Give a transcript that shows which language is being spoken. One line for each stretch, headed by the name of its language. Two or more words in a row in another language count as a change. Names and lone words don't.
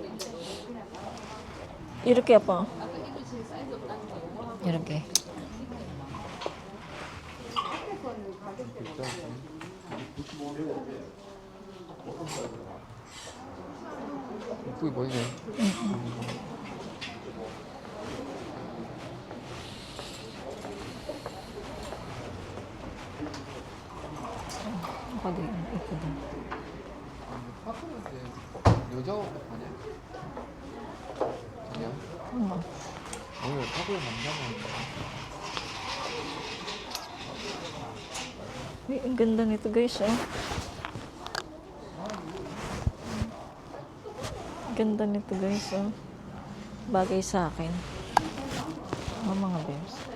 Korean: 이렇게 아빠. 이렇게. 있다. 이쁘게 보이네.
Filipino: Ako din. Ito din.
Korean: 파프는 여자 옷 아니야? 아니야? 오늘 파프를 남자만
Filipino: Ay, ang ganda nito guys, oh. Ganda nito guys, oh. Bagay sa akin. Oh, mga babes.